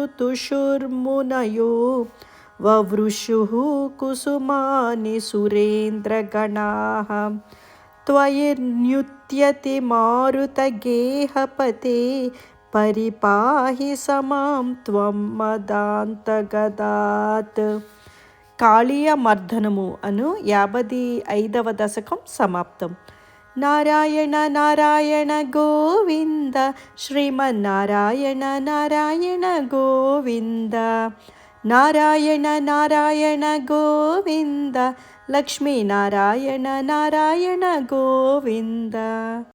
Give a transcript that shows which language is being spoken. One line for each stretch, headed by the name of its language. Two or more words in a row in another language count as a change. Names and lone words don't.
Sanskrit: तुषुर्मुनयो ववृषुः कुसुमानि सुरेन्द्रगणाः त्वयिर्नृत्यति मारुतगेहपते परिपाहि समां त्वं मदान्तगदात्.
Telugu: కాళీయమర్దనము అను 55వ దశకం సమాప్తం.
Sanskrit: నారాయణ నారాయణ గోవింద శ్రీమన్నారాయణ నారాయణ గోవింద నారాయణ నారాయణ గోవింద లక్ష్మీనారాయణ నారాయణ గోవింద.